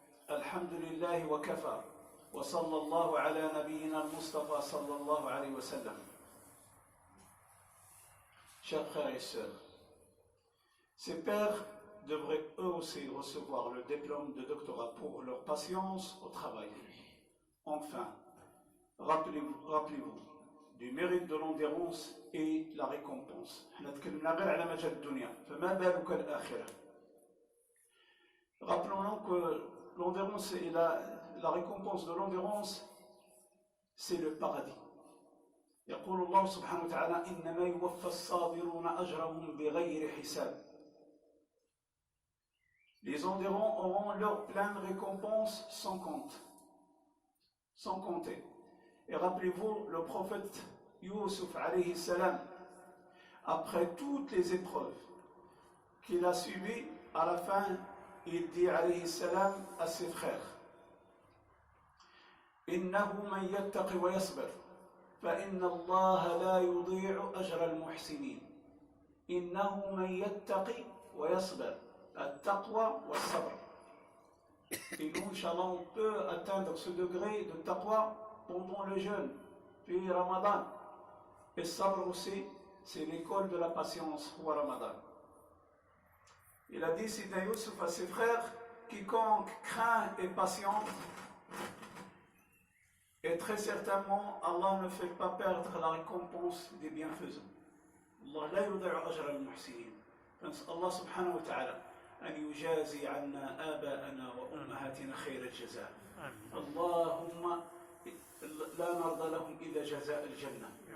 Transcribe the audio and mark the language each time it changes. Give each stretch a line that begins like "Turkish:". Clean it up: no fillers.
Arabic: الحمد لله وكفى وصلى الله على نبينا المصطفى صلى الله عليه وسلم.
French: Chers frères et sœurs, ces pères devraient eux aussi recevoir le diplôme de doctorat pour leur patience au travail. Enfin, rappelez-vous du mérite de l'endurance et la récompense.
Arabic: احنا تكلمنا غير على مجال الدنيا فما بالك الآخرة.
French: Rappelons-nous que l'endurance et la récompense de l'endurance, c'est le paradis.
Arabic: يقول الله سبحانه وتعالى إنما يوفى الصابرون أجرهم بغير حساب.
French: Les endurants auront leur pleine récompense sans compte, sans compter. Et rappelez-vous le prophète Youssouf alayhi salam, après toutes les épreuves qu'il a subies, à la fin, il dit alayhi salam à ses frères
Arabic: إنه من يتق ويصبر فإن الله لا يضيع أجر المحسنين. إنه من يتقي ويصبر. التقوى والصبر.
French: Et nous, Inch'Allah, on peut atteindre ce degré de taqwa pendant le jeûne, puis Ramadan. Et sabr aussi, c'est l'école de la patience pour Ramadan. Il a dit, Sidna Youssouf à ses frères, quiconque craint et patiente, et très certainement, Allah ne fait pas perdre la récompense des bienfaisants.
Arabic: Allah la yudi'u ajra al-muhsinin. Allah subhanahu wa ta'ala أن يجازي عنا آباءنا وأمهاتنا خير الجزاء. اللهم لا نرضى لهم إلا جزاء الجنة.